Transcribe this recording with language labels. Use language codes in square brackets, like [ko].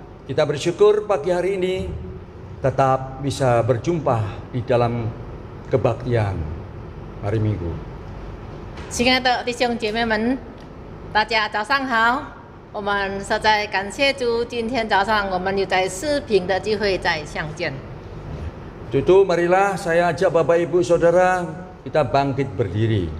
[id] Kita bersyukur pagi hari ini tetap bisa berjumpa di dalam kebaktian hari Minggu. [zh] 亲爱的弟兄姐妹们，大家早上好！我们实在感谢主，今天早上我们又在视频的机会再相见。 [id] Itu marilah saya ajak Bapak Ibu Saudara kita bangkit berdiri.